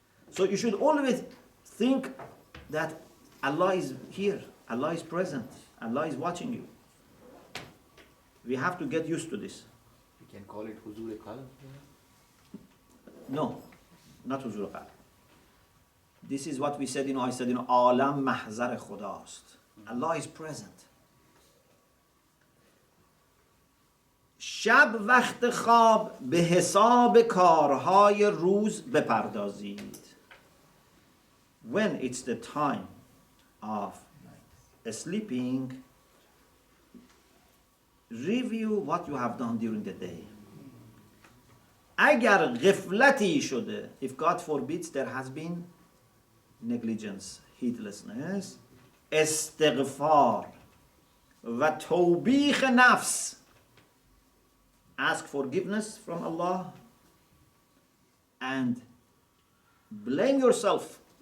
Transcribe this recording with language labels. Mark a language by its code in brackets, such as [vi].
[en] So you should always think that Allah is here, Allah is present, Allah is watching you. We have to get used to this. We can call it huzur qalb. No, not huzur qalb. This is what we said, I said, alam mahzar khudast. Allah is present. [fa] شب وقت خواب به حساب کارهای روز بپردازید. [en] When it's the time of sleeping, review what you have done during the day. [fa] اگر غفلتی شده, [en] if God forbids there has been negligence, heedlessness, [fa] استغفار و توبیخ نفس, [en] ask forgiveness from Allah and blame yourself.